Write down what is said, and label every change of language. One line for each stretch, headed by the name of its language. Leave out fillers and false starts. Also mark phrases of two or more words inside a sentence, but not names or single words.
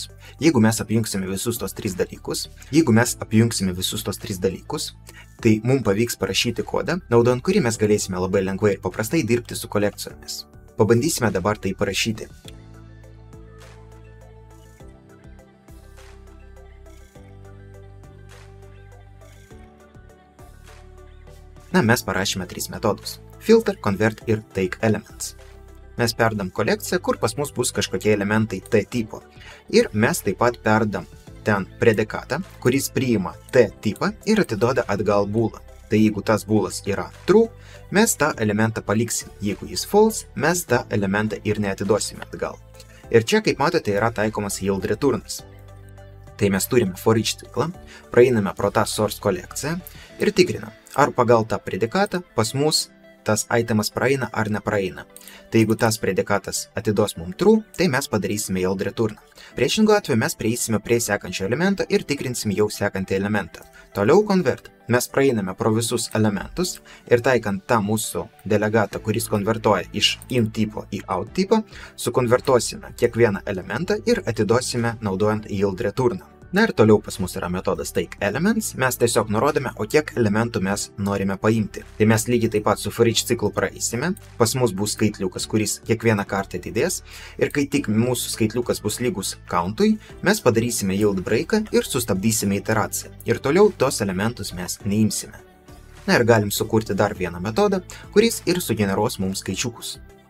Lithuanian: Jeigu mes apjungsime visus tos tris dalykus, tai mums pavyks parašyti kodą, naudojant kurį mes galėsime labai lengvai ir paprastai dirbti su kolekcijomis. Pabandysime dabar tai parašyti. Mes parašėme tris metodus – filter, convert ir take elements. Mes perdam kolekciją, kur pas mus bus kažkokie elementai T tipo. Ir mes taip pat perdam ten predikatą, kuris priima T tipą ir atiduoda atgal boolą. Tai jeigu tas boolas yra true, mes tą elementą paliksim. Jeigu jis false, mes tą elementą ir neatiduosime atgal. Ir čia, kaip matote, yra taikomas
English: yield returnas.
Lithuanian: Tai mes turime
English: for each
Lithuanian: ciklą, praeiname pro tą source kolekciją ir tikrinam, ar pagal tą predikatą pas mus tas itemas praeina ar nepraeina. Tai jeigu tas predikatas atiduos mums true, tai mes padarysime
English: yield returną.
Lithuanian: Priešingu atveju mes prieisime prie sekančio elemento ir tikrinsim jau sekantį elementą. Toliau convert. Mes praeiname pro visus elementus ir taikant tą mūsų delegatą, kuris konvertuoja iš in tipo į out tipo, sukonvertuosime kiekvieną elementą ir atiduosime naudojant
English: yield returną.
Lithuanian: Na ir toliau pas mus yra metodas take elements, mes tiesiog nurodome, o kiek elementų mes norime paimti. Tai mes lygiai taip pat su
English: for each
Lithuanian: ciklu praeisime, pas mus bus skaitliukas, kuris kiekvieną kartą didės, ir kai tik mūsų skaitliukas bus lygus countui, mes padarysime
English: yield breaką
Lithuanian: ir sustabdysime iteraciją. Ir toliau tos elementus mes neimsime. Na ir galim sukurti dar vieną metodą, kuris ir sugeneruos mums skaičiukus.